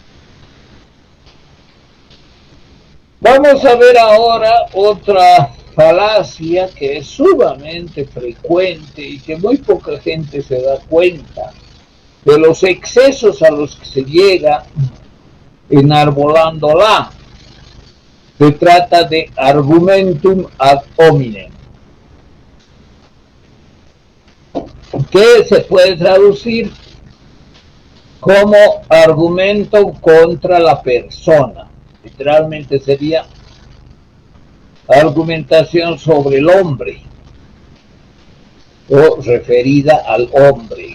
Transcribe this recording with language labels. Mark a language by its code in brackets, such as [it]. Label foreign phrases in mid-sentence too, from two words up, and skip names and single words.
[es] Vamos a ver ahora otra falacia que es sumamente frecuente y que muy poca gente se da cuenta de los excesos a los que se llega enarbolándola. Se trata de [la] argumentum ad hominem, [es] que se puede traducir como argumento contra la persona. Literalmente sería argumentación sobre el hombre o referida al hombre.